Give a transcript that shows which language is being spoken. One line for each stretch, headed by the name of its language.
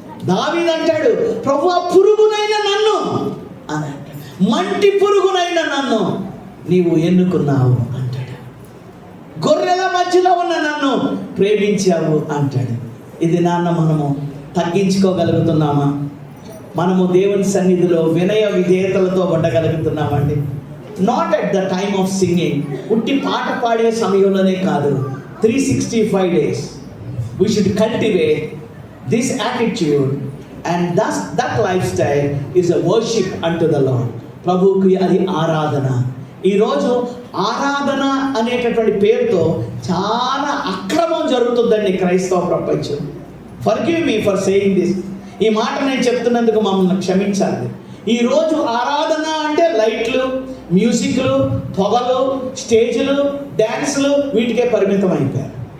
Telugu: దావీదు అంటాడు, ప్రభువా పురుగునైన నన్ను అని అంటాడు, మంటి పురుగునైన నన్ను నీవు ఎన్నుకున్నావు అంటాడు, గొర్రెల మధ్యలో ఉన్న నన్ను ప్రేమించావు అంటాడు. ఇది నాన్న మనము తగ్గించుకోగలుగుతున్నామా? మనము దేవుని సన్నిధిలో వినయ విధేయతలతో ఉండగలుగుతున్నామండి.
English: not at the time of singing,
Telugu: ఉట్టి పాట పాడే సమయంలోనే కాదు,
English: 365 days we should cultivate this attitude, and thus that lifestyle is a worship unto the Lord.
Telugu: ప్రభువుకి అది ఆరాధన. ఈరోజు ఆరాధన అనేటటువంటి పేరుతో చాలా అక్రమం జరుగుతుందండి క్రైస్తవ ప్రపంచం.
English: Forgive me for saying this.
Telugu: ఈ మాట నేను చెప్తున్నందుకు మమ్మల్ని క్షమించాలి. ఈరోజు ఆరాధన అంటే లైట్లు, మ్యూజిక్లు, పొగలు, స్టేజ్లు, డ్యాన్సులు, వీటికే పరిమితం అయిపోయారు.